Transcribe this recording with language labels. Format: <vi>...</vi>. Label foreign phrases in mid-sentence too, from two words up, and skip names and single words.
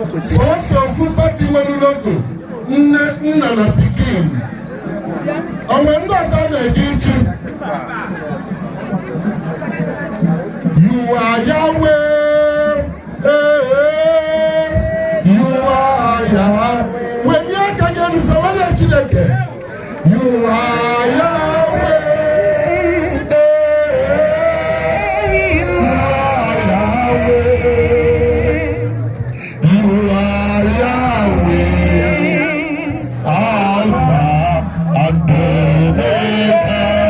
<ig>Sọọsọ ofu pati nwere logo, nne, nna na pikin. Ọ nwere ndị ọzọ a na-eji ichi?</ig> <en>You are Yahweh. Ee, you are Yahweh.</en> <ig>Wee nye aka gị elu, sawale Chineke.</ig> <en>You are Yahweh. Ee, you are Yahweh. You are Yahweh. Alpha and Omega.</en>